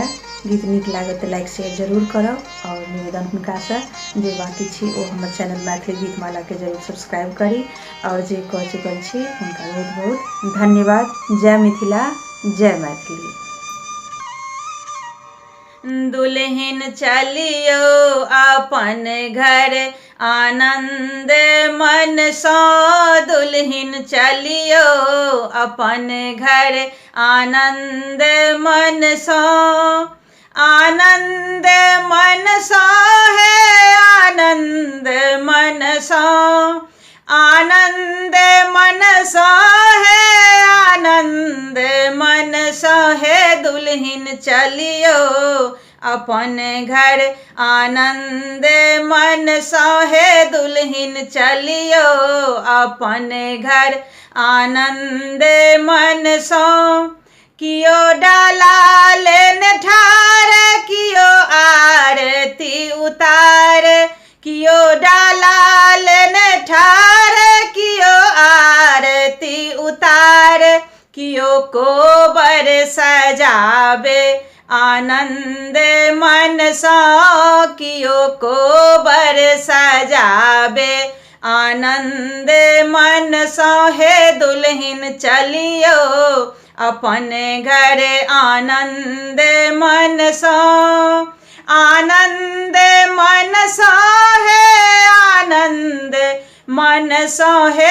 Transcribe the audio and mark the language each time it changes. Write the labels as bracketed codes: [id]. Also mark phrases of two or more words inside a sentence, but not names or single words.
[mai] गीत नीक लागे तो [en] like share [mai] जरूर करब और निवेदन हुनकासँ जे बाकी छी ओ हमर चैनल मैथिली गीतमाला के जरूर सब्सक्राइब करी और जे कऽ चुकल छी हुनका बहुत बहुत धन्यवाद। जय मिथिला, जय मैथिली। दुल्हन चलियो अपन घर आनंद मन सँ, दुल्हन चलियो अपन घर आनंद मन सँ, आनंद मन सँ है आनंद मन सँ, आनंद मन सँ है आनंद मन सँ है। दुल्हन चलियो अपन घर आनंद मन सँ है, दुल्हन चलियो अपन घर आनंद मन सँ। कियो डाला लेने ठाढ़ कियो आरती उतार, कियो डाला लेने ठाढ़ कियो आरती उतार, कियो कोबर सजावे आनंद मन सँ, कियो कोबर सजावे आनंद मन सँ है। दुल्हन चलियो अपन घर आनंद मन सँ, आनंद मन सँ है आनंद मन सँ है।